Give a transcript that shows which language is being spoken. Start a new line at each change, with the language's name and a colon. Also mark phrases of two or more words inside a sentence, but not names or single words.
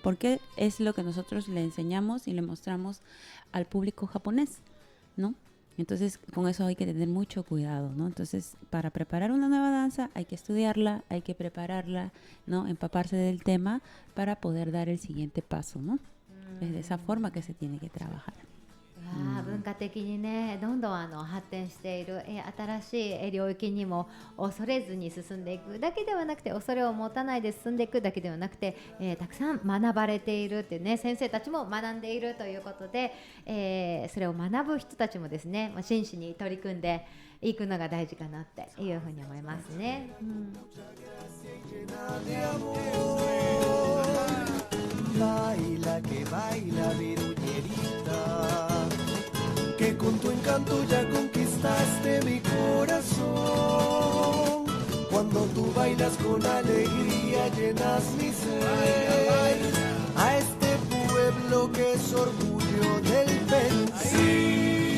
Spanish: Porque es lo que nosotros le enseñamos y le mostramos al público japonés, ¿no? Entonces, con eso hay que tener mucho cuidado, ¿no? Entonces, para preparar una nueva danza hay que estudiarla, hay que prepararla, ¿no? Empaparse del tema para poder dar el siguiente paso, ¿no? Es de esa forma que se tiene que trabajar.
Japanese: 文化的にねどんどん発展している、新しい領域にも恐れずに進んでいくだけではなくて、恐れを持たないで進んでいくだけではなくて、たくさん学ばれているっていうね、先生たちも学んでいるということで、それを学ぶ人たちもですね、真摯に取り組んでいくのが大事かなっていうふうに思いますね。
Spanish: Baila que baila viruñerita, que con tu encanto ya conquistaste mi corazón. Cuando tú bailas con alegría llenas mi ser, a este pueblo que es orgullo del Pensil.